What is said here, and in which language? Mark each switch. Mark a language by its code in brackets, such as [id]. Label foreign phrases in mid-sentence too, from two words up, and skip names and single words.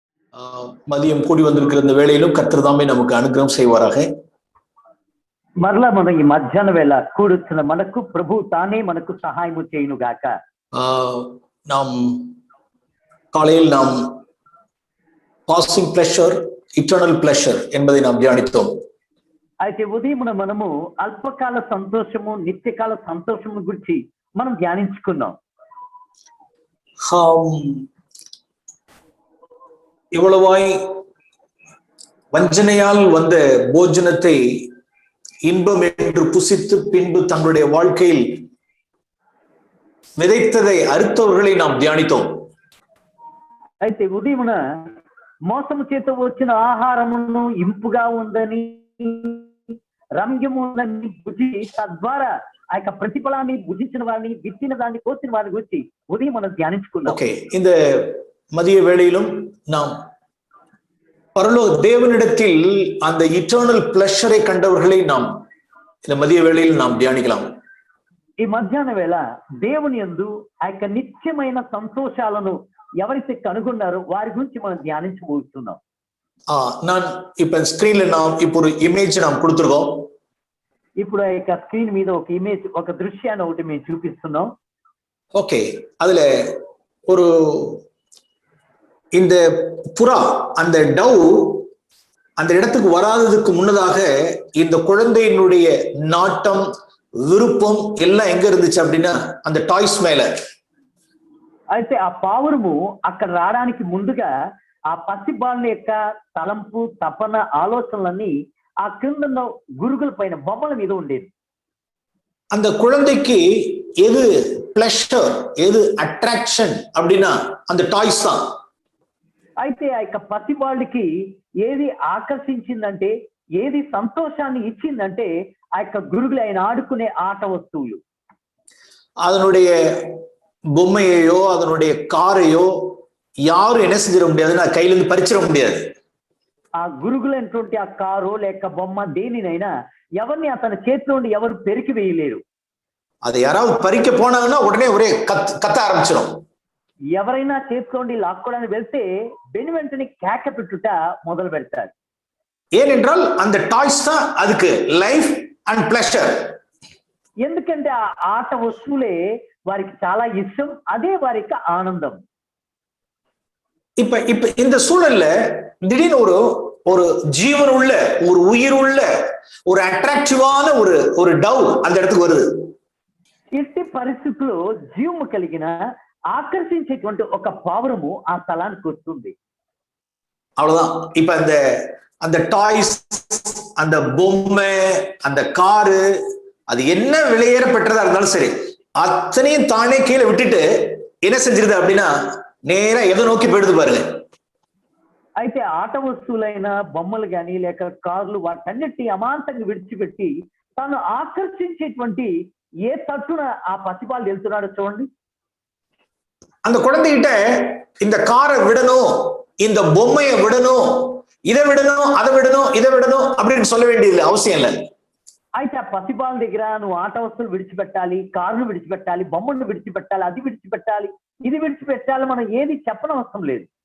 [ta] மதியம் கூடி வந்திருக்கிற இந்த வேளையிலும் கர்த்தர் தாமே நமக்கு அனுகிரகம் செய்வாராக. [te] మరలా మనం ఈ మధ్యాహ్న వేళ కూడుతున్న మనకు ప్రభు తానే మనకు సహాయము చేయును గాక. [ta] நாம் காலையில் நாம் [en] passing pleasure eternal pleasure [ta] என்பதை நாம் தியானித்தோம். [te] అయితే ఉదయమున మనము అల్పకాల సంతోషము నిత్యకాల సంతోషము గురించి మనం ధ్యానించుకున్నాం. [ta] இவ்வளவாய் வஞ்சனையால் வந்த போஜனத்தை இன்பம் என்று புசித்து பின்பு தங்களுடைய வாழ்க்கையில் விதைத்ததை அறுத்தவர்களை நாம் தியானித்தோம். [te] అయితే ఉదయమున మోసము చేత వచ్చిన ఆహారమును ఇంపుగా ఉందని రమ్యము ఉందని బుద్ధి తద్వారా ఆ యొక్క ప్రతిఫలాన్ని భుజించిన వారిని విత్తిన దాన్ని కోసిన వారి గురించి ఉదయం మనం ధ్యానించుకున్నాం. ఓకే, [ta] இந்த மதிய வேளையிலும் நாம் பரலோக தேவனிடத்தில் அந்த [en] eternal pleasure [ta] கண்டவர்களை நாம் இந்த மதிய வேளையில் நாம் தியானிக்கலாம். [te] ఈ మధ్యాహ్న వేళ దేవుని యందు ఆ యొక్క నిత్యమైన సంతోషాలను ఎవరైతే కనుగొన్నారో వారి గురించి మనం ధ్యానించబోతున్నాం. [ta] நான் இப்ப ஸ்கிரீன்ல நாம் இப்போ ஒரு இமேஜ் நாம் கொடுத்திருக்கோம். [te] ఇప్పుడు ఆ యొక్క స్క్రీన్ మీద ఒక ఇమేజ్ ఒక దృశ్యాన్ని ఒకటి మేము చూపిస్తున్నాం. [ta] ஓகே, அதுல ஒரு இந்த புறா அந்த டவ் அந்த இடத்துக்கு வராததுக்கு முன்னதாக இந்த குழந்தையினுடைய நாட்டம் விருப்பம் எல்லாம் எங்க இருந்துச்சு அப்படின்னா அந்த டாய்ஸ் மேல. [te] అయితే ఆ పావురము అక్కడ రావడానికి ముందుగా ఆ పసిబాలుని యొక్క తలంపు తపన ఆలోచనలన్నీ ఆ కింద గురుగుల పైన బొమ్మల మీద ఉండేది. [ta] அந்த குழந்தைக்கு எது பிளஷர் எது அட்ராக்ஷன் அப்படின்னா அந்த டாய்ஸ் தான். [te] అయితే ఆ యొక్క పసిబాలుకి ఏది ఆకర్షించిందంటే ఏది సంతోషాన్ని ఇచ్చిందంటే ఆ యొక్క గురుగులు ఆయన ఆడుకునే ఆట వస్తువులు. [ta] அதனுடைய பொம்மையோ அதனுடைய காரையோ யாரும் என்ன செஞ்சிட முடியாதுன்னா கையில இருந்து பறிச்சிட முடியாது. [te] ఆ గురుగులైనటువంటి ఆ కారు లేక బొమ్మ దేనినైనా ఎవరిని అతని చేతిలో నుండి ఎవరు పెరికి వేయలేరు. [ta] அதை யாராவது பறிக்க போனாங்கன்னா உடனே ஒரே கத்த ஆரம்பிச்சிடும். [te] ఎవరైనా చేతిలోండి లాక్కోవడానికి వెళ్తే వెను వెంటనే కేక పెట్టుట మొదలు పెడతారు. [ta] ஏனென்றால் அந்த டாய்ஸ் தான் அதுக்கு [en] life and pleasure. [te] ఎందుకంటే ఆ ఆట వస్తువులే వారికి చాలా ఇష్టం, అదే వారికి ఆనందం. [ta] இப்ப இப்ப இந்த சூழல்ல திடீர்னு ஒரு ஜீவன் உள்ள ஒரு உயிர் உள்ள ஒரு அட்ராக்டிவான ஒரு டவ் அந்த இடத்துக்கு வருது. [te] ఇట్టి పరిస్థితుల్లో జీవము కలిగిన ఆకర్షించేటువంటి ఒక పావురము ఆ స్థలానికి వస్తుంది. [ta] அவ்வளவுதான். இப்ப அந்த டாய்ஸ் அந்த பொம்மை அந்த காரு அது என்ன விலையேற பெற்றதா இருந்தாலும் சரி அத்தனையும் தானே கீழே விட்டுட்டு என்ன செஞ்சிருது அப்படின்னா நேரா எதை நோக்கி போயிடுது பாருங்க. [te] అయితే ఆట వస్తువులైన బొమ్మలు గాని లేక కార్లు వాటన్నిటి అమాంతంగా విడిచిపెట్టి తాను ఆకర్షించేటువంటి ఏ తట్టున ఆ పసిపాలు వెళ్తున్నాడో చూడండి. [ta] அந்த குழந்தைகிட்ட இந்த காரை விடணும் இந்த பொம்மையை விடணும் இதை விடணும் அதை விடணும் இதை விடணும் அப்படின்னு சொல்ல வேண்டியது அவசியம் இல்லை. [te] అయితే ఆ పసిపాల దగ్గర నువ్వు ఆట వస్తువులు విడిచిపెట్టాలి, కారును విడిచిపెట్టాలి, బొమ్మను విడిచిపెట్టాలి, అది విడిచిపెట్టాలి, ఇది విడిచిపెట్టాలి మనం ఏది చెప్పనవసరం లేదు.